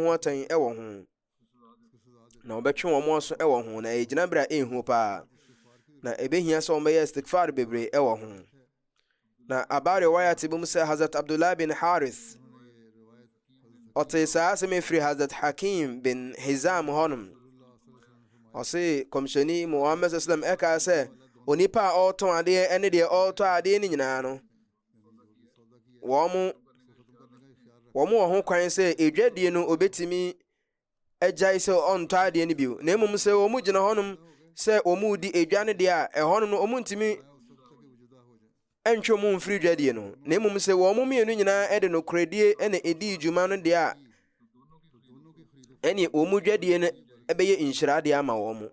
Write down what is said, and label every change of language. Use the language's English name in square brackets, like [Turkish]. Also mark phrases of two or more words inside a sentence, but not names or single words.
[Akan] ho atan wɔ ho na wɔbɛtwe wɔn aso wɔ ho na ɛgyina bere a ɛnhu paa na ebehia sɛ wɔn bɛyɛ istighfar bebree wɔ ho na abare wayat ibum sɛ Hazrat Abdullah bin Harith ɔte saa asɛm efiri Hazrat Hakim bin Hizam hɔnom ɔse komishoni Muhammad sallam ɛka sɛ onipa a ɔtɔn adeɛ ɛne deɛ ɔtɔ adeɛ ne nyinaa no wɔn wɔ ho kwan sɛ edwadie no obetimi agyae sɛ ɔntɔ adeɛ no bio na mmom sɛ wɔn gyina hɔnom sɛ wɔn di edwa ne deɛ a ɛhɔnom no wɔn ntumi ɛntwe mu mfiri dwadie no na mmom sɛ wɔn mmienu nyinaa ɛde no koredie ɛna edi dwuma no deɛ a ɛne wɔn dwadie no ɛbɛyɛ nhyirade ama wɔn.